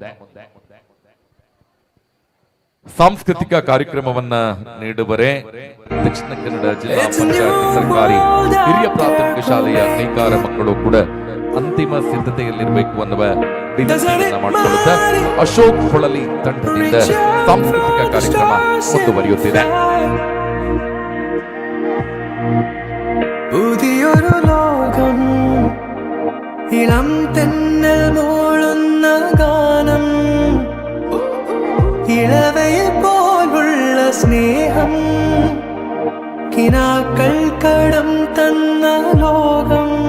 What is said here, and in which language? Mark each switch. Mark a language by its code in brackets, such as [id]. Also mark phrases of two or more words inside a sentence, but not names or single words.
[kn] ಸಾಂಸ್ಕೃತಿಕ ಕಾರ್ಯಕ್ರಮವನ್ನ ನೀಡುವರೆ ದಕ್ಷಿಣ ಕನ್ನಡ ಜಿಲ್ಲಾ ಪಂಚಾಯತ್ ಸರ್ಕಾರಿ ಹಿರಿಯ ಪ್ರಾಥಮಿಕ ಶಾಲೆಯ ನೇಕಾರ ಮಕ್ಕಳು ಕೂಡ ಅಂತಿಮ ಸಿದ್ಧತೆಯಲ್ಲಿರಬೇಕು ಅನ್ನುವ ವಿನಂತಿಯನ್ನ ಮಾಡಿಕೊಳ್ಳುತ್ತಾ ಅಶೋಕ್ ಪೊಳಲಿ ತಂಡದಿಂದ ಸಾಂಸ್ಕೃತಿಕ ಕಾರ್ಯಕ್ರಮ ಮುಂದುವರಿಯುತ್ತಿದೆ. [ml] പുതിയൊരു ലോകം ഇളം തെന്നൽ മൂളുന്ന ഗാനം ഇളവയിൽ പോലുള്ള സ്നേഹം കിനാക്കൾ കടം തന്ന ലോകം